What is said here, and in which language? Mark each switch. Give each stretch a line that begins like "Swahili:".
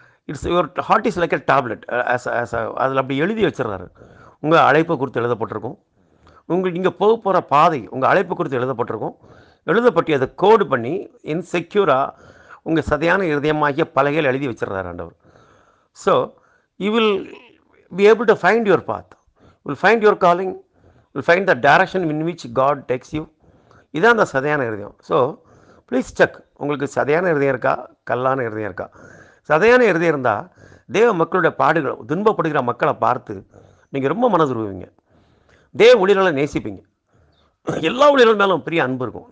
English: It's your heart is like a tablet.
Tamil: அதில் அப்படி எழுதி வச்சிடுறாரு. உங்கள் அழைப்பை குறித்து எழுதப்பட்டிருக்கும். நீங்கள் போக போகிற பாதை உங்கள் அழைப்பு குறித்து எழுதப்பட்டிருக்கும். எழுதப்பட்டு அதை கோடு பண்ணி இன்செக்யூராக உங்கள் சதையான இருதயமாகிய பலகையில் எழுதி வச்சிடுறாரு ஆண்டவர்.
English: So you will be able to find your path. You will find your calling. You will find the direction in which God takes you.
Tamil: இதான் அந்த சதையான இருதயம்.
English: so please check,
Tamil: உங்களுக்கு சதையான இருதயம் இருக்கா, கல்லான இருதயம் இருக்கா? சதையான இருதயம் இருந்தால் தேவ மக்களுடைய பாடுகள், துன்பப்படுகிற மக்களை பார்த்து நீங்கள் ரொம்ப மனதுருவீங்க. தேவ ஊழியர்களை நேசிப்பீங்க. எல்லா ஊழியர்கள் மேலும் பெரிய அன்பு இருக்கும்.